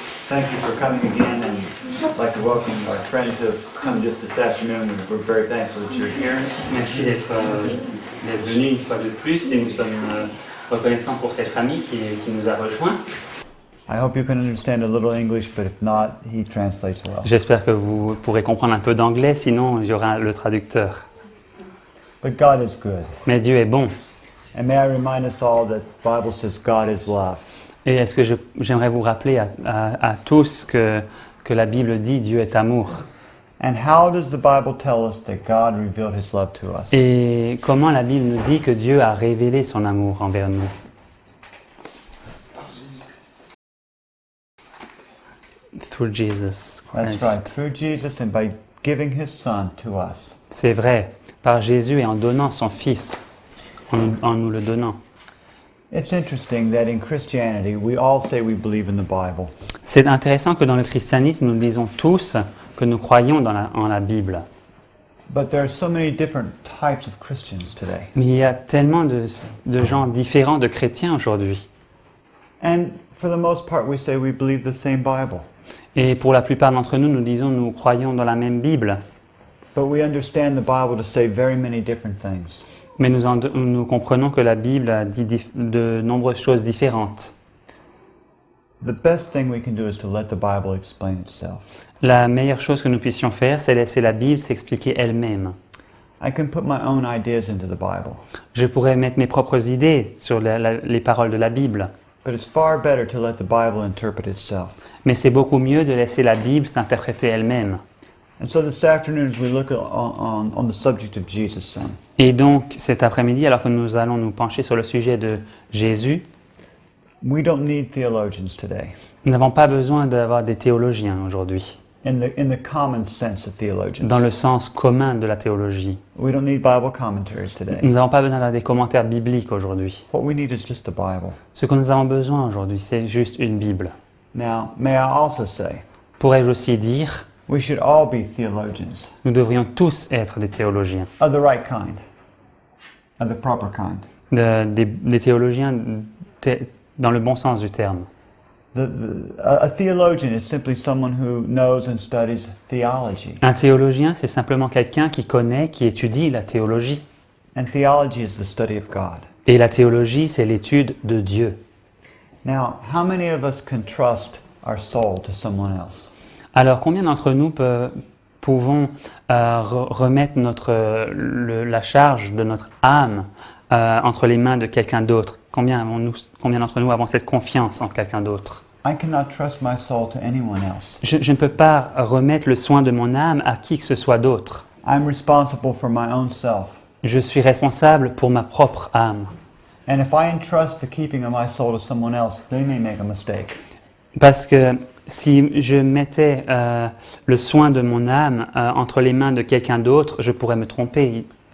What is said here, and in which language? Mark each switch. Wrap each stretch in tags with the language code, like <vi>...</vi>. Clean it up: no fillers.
<en>Thank you for coming again, and I'd like to welcome our friends who have come just this afternoon. We're very thankful that you're here.</en> <fr>Merci d'être venu une fois de plus et nous sommes reconnaissants pour cette famille qui nous a rejoints.</fr> <en>I hope you can understand a little English, but if not, he translates well.</en> <fr>J'espère que vous pourrez comprendre un peu d'anglais, sinon il y aura le traducteur.</fr> <en>But God is good.</en> <fr>Mais Dieu est bon.</fr> <en>And may I remind us all that the Bible says God is love.</en> <fr>Et est-ce que j'aimerais vous rappeler à tous que la Bible dit Dieu est amour.</fr> <en>And how does the Bible tell us that God revealed his love to us?</en> <fr>Et comment la Bible nous dit que Dieu a révélé son amour envers nous?</fr> <en>Through Jesus Christ. That's right, through Jesus and by giving his son to us.</en> <fr>C'est vrai, par Jésus et en donnant son Fils, en nous le donnant.</fr> <en>It's interesting that in Christianity, we all say we believe in the Bible.</en> <fr>C'est intéressant que dans le christianisme, nous disons tous que nous croyons en la Bible.</fr> <en>But there are so many different types of Christians today.</en> <fr>Mais il y a tellement de gens différents de chrétiens aujourd'hui.</fr> <en>And for the most part, we say we believe the same Bible.</en> <fr>Et pour la plupart d'entre nous, nous disons nous croyons dans la même Bible.</fr> <en>But we understand the Bible to say very many different things.</en> <fr>Mais nous comprenons que la Bible dit de nombreuses choses différentes.</fr> <en>The best thing we can do is to let the Bible explain itself.</en> <fr>La meilleure chose que nous puissions faire, c'est laisser la Bible s'expliquer elle-même.</fr> <en>I can put my own ideas into the Bible,</en> <fr>Je pourrais mettre mes propres idées sur les paroles de la Bible.</fr> <en>but it's far better to let the Bible interpret itself.</en> <fr>Mais c'est beaucoup mieux de laisser la Bible s'interpréter elle-même.</fr> <en>And so this afternoon, as we look on the subject of Jesus' son,</en> <fr>Et donc, cet après-midi, alors que nous allons nous pencher sur le sujet de Jésus,</fr> <en>we don't need theologians today,</en> <fr>nous n'avons pas besoin d'avoir des théologiens aujourd'hui,</fr> <en>in the common sense of theologians.</en> <fr>dans le sens commun de la théologie.</fr> <en>We don't need Bible commentaries today.</en> <fr>Nous n'avons pas besoin d'avoir des commentaires bibliques aujourd'hui.</fr> <en>What we need is just the Bible.</en> <fr>Ce que nous avons besoin aujourd'hui, c'est juste une Bible.</fr> <en>Now, may I also say,</en> <fr>Pourrais-je aussi dire,</fr> <en>we should all be theologians</en> <fr>nous devrions tous être des théologiens,</fr> <en>of the right kind, of the proper kind.</en> <fr>des théologiens dans le bon sens du terme.</fr> <en>A theologian is simply someone who knows and studies theology.</en> <fr>Un théologien, c'est simplement quelqu'un qui connaît, qui étudie la théologie.</fr> <en>And theology is the study of God.</en> <fr>Et la théologie, c'est l'étude de Dieu.</fr> <en>Now, how many of us can trust our soul to someone else?</en> <fr>Alors, combien d'entre nous pouvons remettre la charge de notre âme entre les mains de quelqu'un d'autre? Combien d'entre nous avons cette confiance en quelqu'un d'autre?</fr> <en>I cannot trust my soul to anyone else.</en> <fr>Je ne peux pas remettre le soin de mon âme à qui que ce soit d'autre.</fr> <en>I'm responsible for my own self.</en> <fr>Je suis responsable pour ma propre âme.</fr> <en>And if I entrust the keeping of my soul to someone else, they may make a mistake.</en> <fr>Parce que si je mettais le soin de mon âme entre les mains de quelqu'un d'autre, je pourrais me tromper.</fr>